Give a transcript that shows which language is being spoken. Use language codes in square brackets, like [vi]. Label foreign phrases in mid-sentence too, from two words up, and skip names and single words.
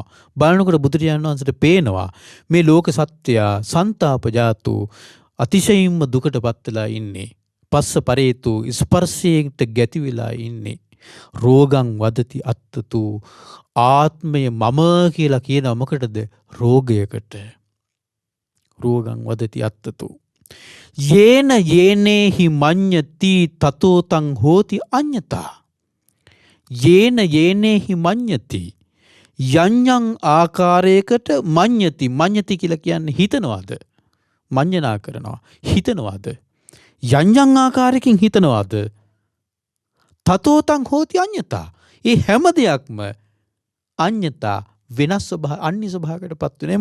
[si] බලනකොට බුදුරජාණන් වහන්සේට පේනවා මේ ලෝක සත්‍යයා සන්තාපජාතු, අතිශයින්ම දුකටපත් වෙලා ඉන්නේ. [pi] පස්ස පරේතු [si] ස්පර්ශයට ගැති වෙලා ඉන්නේ. [pi] රෝගං වදති අත්තතු, [si] ආත්මය මම කියලා කියනවා මොකටද? [pi] රෝගයකට. රෝගං වදති අත්තතු. යේන යේනේහි මඤ්ඤති තතෝතං හෝති අඤ්ඤතා. යේන යේනේහි මඤ්ඤති, යඤ්ඤං ආකාරයකට මඤ්ඤති. [si] මඤ්ඤති කියලා කියන්නේ හිතනවාද? මඤ්ඤනා කරනවා. හිතනවාද? [pi] යඤ්ඤං [si] ආකාරයකින් හිතනවාද? [pi] තතෝතං හෝති අඤ්ඤතා. [si] ඒ හැම දෙයක්ම අඤ්ඤතා වෙනස් ස්වභාව අන්‍ය ස්වභාවයකට පත් වෙනවා.